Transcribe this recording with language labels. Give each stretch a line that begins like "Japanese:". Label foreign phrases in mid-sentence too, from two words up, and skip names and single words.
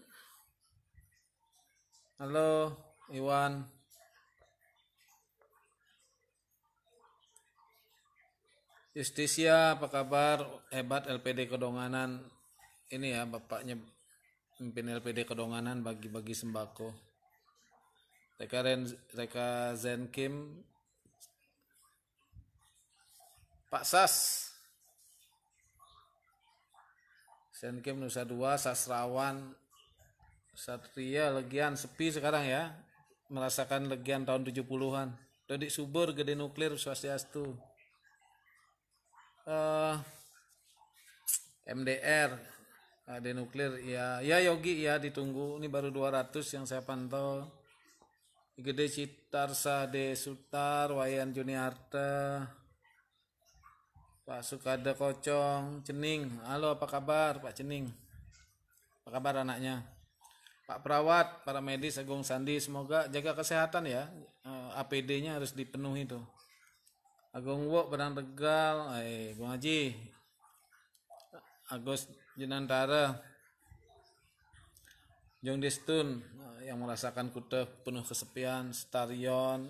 Indonesian: Halo Iwan. Justisia apa kabar? Hebat LPD Kedonganan. Ini ya bapaknya pimpin LPD Kedonganan, bagi-bagi sembako. Reka Zenkim. Pak Sas. Zenkim Nusa Dua, Sastrawan. Satria Legian sepi sekarang ya. Merasakan Legian tahun 70-an. Dodik Subur, Gede Nuklir, Swastiastu. MDR, Gede Nuklir ya Yogi ya, ditunggu. Ini baru 200 yang saya pantau. Gede Citarsa, De Sutar, Wayan Juniarta, Pak Sukada Kocong, Cening. Halo, apa kabar Pak Cening? Apa kabar anaknya? Pak Perawat, para medis, Agung Sandi, semoga jaga kesehatan ya. APD-nya harus dipenuhi tuh. Agung Wok, Padang Tegal, Bung Haji, Agus Jenantara, Jong Destun, yang merasakan Kuta penuh kesepian, Starion.